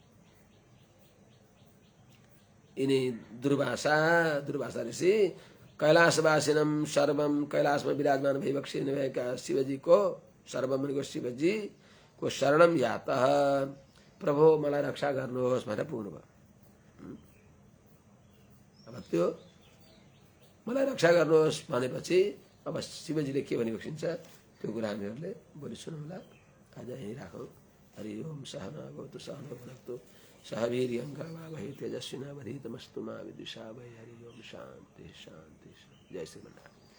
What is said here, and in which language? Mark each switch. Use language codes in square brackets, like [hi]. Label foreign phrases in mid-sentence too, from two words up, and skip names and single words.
[ne] यिनी दुर्वासा ऋषि [sa] कैलाशवासिनम सर्वम [ne] कैलाशमा विराजमान भइबक्सिनु भएका शिवजीको सर्वम शिवजी को [sa] शरणम यातः [ne] प्रभु मलाई रक्षा गर्नुहोस् भनेर पुग्नुभयो अब त्यो मलाई रक्षा गर्नुहोस् भनेपछि अब शिवजीले के भनिबक्सिन्छ त्यो कुरा हामीहरूले भोलि सुनौँला आज यही राखौँ। [sa] हरि ओम सहना भवतु सहनौ भुनक्तु सह वीर्यङ्करवावहै तेजस्विनावधीतमस्तु मा विद्विषावहै। हरि ओम शांति शांति। जय श्री